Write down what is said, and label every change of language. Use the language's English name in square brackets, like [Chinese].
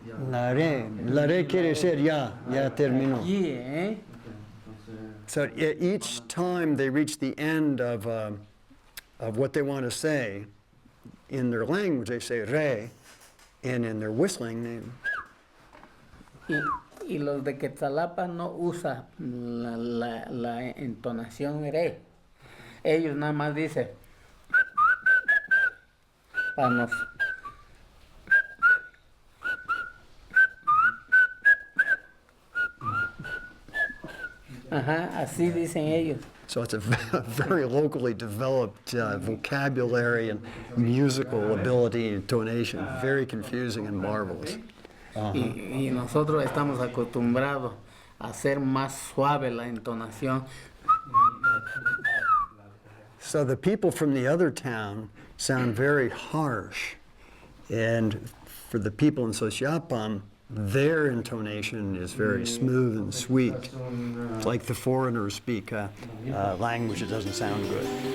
[Spanish] La re quiere decir ya terminó. [English] Yeah. So each time they reach the end of what they want to say, in their language they say re, and in their whistling [Spanish] Y los de Quetzalapa no usan la entonación re. Ellos nada más dicen para nos. Ajá, así dicen ellos. [English] So it's a very locally developed vocabulary and musical ability and intonation. Very confusing and marvelous. [Spanish] Y nosotros estamos acostumbrados a hacer más suave la entonación. [English] So the people from the other town sound very harsh. And for the people in Xochiapan, their intonation is very smooth and sweet. It's like the foreigners speak a language that doesn't sound good.